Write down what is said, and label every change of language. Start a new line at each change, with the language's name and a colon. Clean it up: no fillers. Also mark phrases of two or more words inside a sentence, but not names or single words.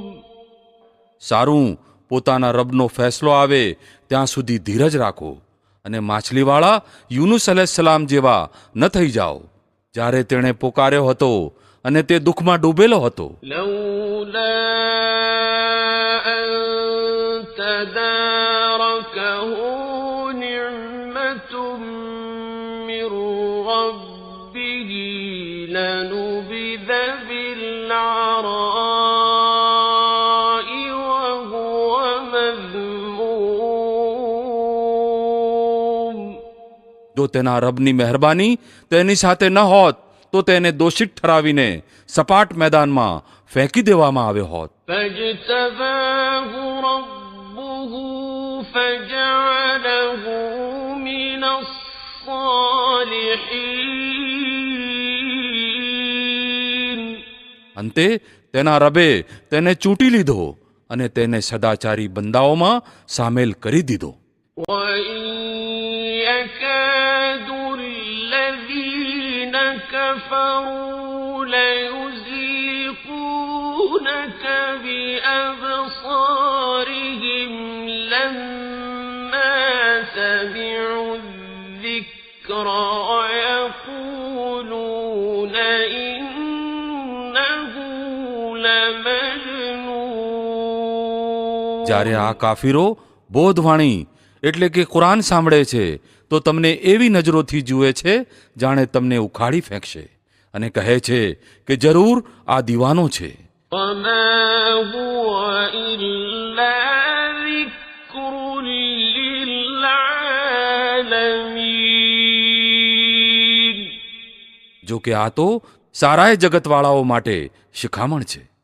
Gujarati: સારું, પોતાના રબનો ફેસલો આવે ત્યાં સુધી ધીરજ રાખો અને માછલીવાળા યુનુસ અલૈહિસ્સલામ જેવા ન થઈ જાઓ જ્યારે તેણે પોકાર્યો હતો અને તે દુઃખમાં ડૂબેલો હતો.
Arabic: لولا أن تداركه نعمة من ربه لنبذ بالعراء وهو مذموم
Gujarati: જો તેના રબની મહેરબાની તેની સાથે ન હોત તો તેને દોષિત ઠરાવીને સપાટ મેદાનમાં ફેંકી દેવામાં આવ્યો હોત.
Arabic: فاجتباه ربه فجعله من الصالحين
Gujarati: અંતે તેના રબે તેને ચૂંટી લીધો અને તેને સદાચારી બંદાઓમાં સામેલ કરી દીધો.
Arabic: وإن يكاد الذين كفروا ليزلقونك بأبصارهم لما سمعوا الذكر ويقولون إنه لمجنون
Gujarati: જ્યારે આ કાફીરો બોધવાણી એટલે કે કુરાન સાંભળે છે તો તમને એવી નજરોથી જુએ છે જાણે તમને ઉખાડી ફેંકશે અને કહે છે કે જરૂર આ દીવાનો છે.
Arabic: وما هو إلا ذكر للعالمين
Gujarati: જો કે આ તો સારાય જગતવાળાઓ માટે શિખામણ છે.